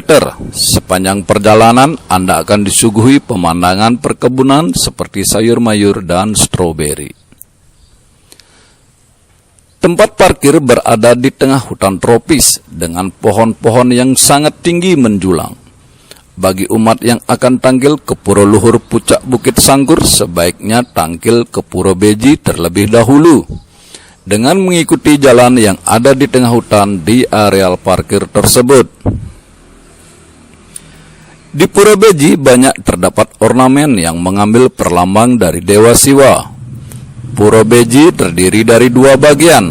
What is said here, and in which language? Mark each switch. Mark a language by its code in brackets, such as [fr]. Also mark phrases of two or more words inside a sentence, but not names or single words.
[id] Sepanjang perjalanan, Anda akan disuguhi pemandangan perkebunan seperti sayur mayur dan stroberi. Tempat parkir berada di tengah hutan tropis dengan pohon-pohon yang sangat tinggi menjulang. Bagi umat yang akan tanggil ke Pura Luhur Pucak Bukit Sangkur, sebaiknya tanggil ke Pura Beji terlebih dahulu, dengan mengikuti jalan yang ada di tengah hutan di areal parkir tersebut. Di Pura Beji banyak terdapat ornamen yang mengambil perlambang dari Dewa Siwa. Pura Beji terdiri dari 2 bagian.